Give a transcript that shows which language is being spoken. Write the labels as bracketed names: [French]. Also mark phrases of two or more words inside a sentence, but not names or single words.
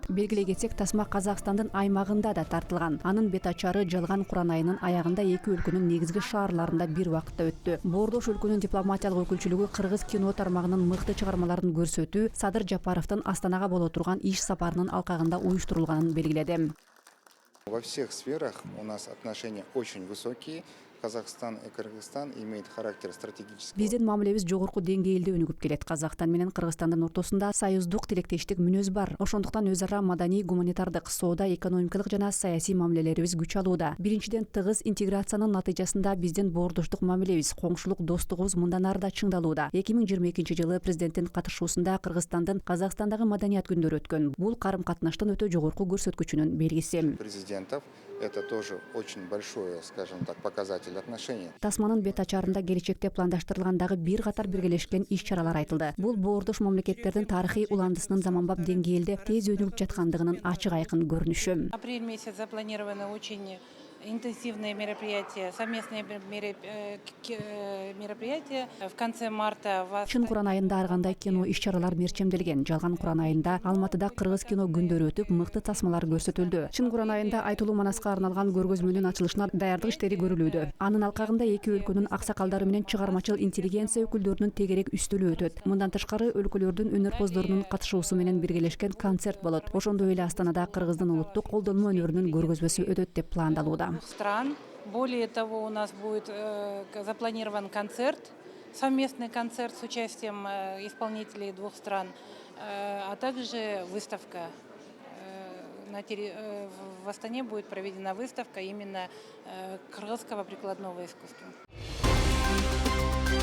[Kyrgyz] Белгилей кетсек, тасма Казакстандын аймагында да тартылган. Анын бет ачары жалган Куран айынын аягында эки өлкөнүн негизги шаарларында бир убакытта өттү. Боордош өлкөнүн дипломатиялык өкүлчүлүгү кыргыз кино тармагынын мыкты чыгармаларын көрсөтүү Садыр Жапаровдун Астанага боло турган иш сапарынын алкагында уюштурулганын белгиледи. [Russian] Во всех сферах у нас отношения очень высокие. Казахстан и Кыргызстан имеют характер стратегического. [Kyrgyz] Биздин мамилебиз жогорку деңгээлде өнүгүп келет. Казакстан менен Кыргызстандын ортосунда союздук тилектештик мүнөз бар. Ошондуктан өз ара маданий, гуманитардык, соода, экономикалык жана саясий мамилелерибиз күч алууда. Биринчиден, тыгыз интеграциянын натыйжасында биздин боордоштук мамилебиз, коңшулук достугубуз мындан ары да чыңдалууда. 2022-жылы президенттин катышуусунда Кыргызстандын Казакстандагы маданият күндөрү өткөн. Бул карым-катнаштын өтө жогорку көрсөткүчүнүн белгиси. [Russian] Президентов это тоже очень большой, скажем так, показатель отношений. [Kyrgyz] Тасманын бет ачарында келечекте пландаштырылган дагы бир катар биргелешкен иш-чаралар айтылды. Бул боордош мамлекеттердин тарыхый уландысынын заманбап деңгээлде тез өнүгүп жаткандыгынын ачык айкын көрүнүшү. [Russian] Апрель месяц запланированы очень интенсивные мероприятия, совместные мероприятия. В конце марта [Kyrgyz] Чын Куран айында ар кандай кино иш-чаралар мерчемделген. Жалган Куран айында Алматыда кыргыз кино күндөрү өтүп, мыкты тасмалар көрсөтүлдү. Чын Куран айында айтылуу манаска арналган көргөзмөнүн ачылышына даярдык иштери көрүлүүдө. Анын алкагында эки өлкөнүн аксакалдары менен чыгармачыл интеллигенция өкүлдөрүнүн тегерек үстөлү өтөт. Мындан тышкары өлкөлөрдүн өнөрпоздорунун катышуусу менен биргелешкен концерт болот. Ошондой эле Астанада кыргыздын улуттук колдонмо өнөрүнүн көргөзмөсү өтөт деп пландалууда. [Russian] стран. Более того, у нас будет запланирован концерт, совместный концерт с участием исполнителей двух стран, а также выставка. В Астане будет проведена выставка именно кыргызского прикладного искусства.